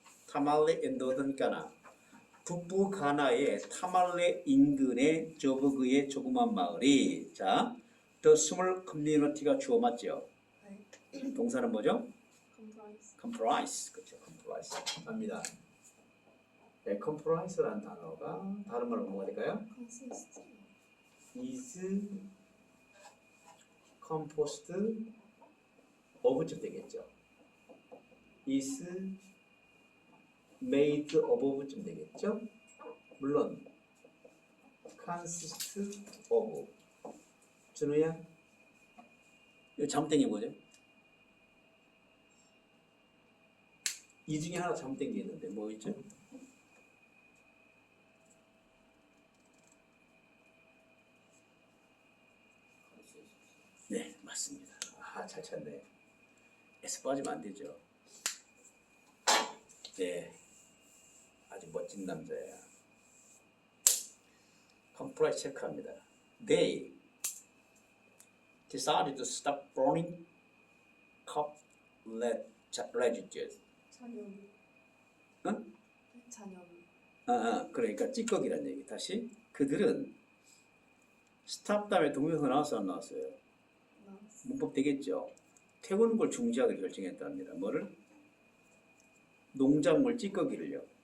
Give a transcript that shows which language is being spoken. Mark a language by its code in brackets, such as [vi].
[ko] 타말레 앤 노던 가나. 북부 가나의 타말레 인근의 저버그의 조그만 마을이 자, [en] the small community [ko] 가 주어 맞죠? 네. 동사는 뭐죠? 컴프라이즈. comprise. 그렇죠. comprise. 갑니다. 네, comprise라는 단어가 다른 말로 뭐가 될까요? 컨시스트. [en] is composed of쯤 [ko] 되겠죠. [en] is made of쯤 [ko] 되겠죠. 물론 [en] consist of. [ko] 준우야, 이거 잘못된 게 뭐죠? 이 중에 하나 잘못된 게 있는데 뭐 있죠? 네, 맞습니다. 아, 잘 찾네. 에서 빠지면 안 되죠. 네, 아주 멋진 남자야. 컴프라이즈 체크합니다. [en] They decided to stop burning coal-residue. [ko] 잔여물. 응? 잔여물. 그러니까 찌꺼기란 얘기. 다시 그들은 스탑 다음에 동명사 나왔어 안 나왔어요? 나왔어. 문법 되겠죠. 태우는 걸 중지하기로 결정했답니다. 뭐를? 농작물 찌꺼기를요.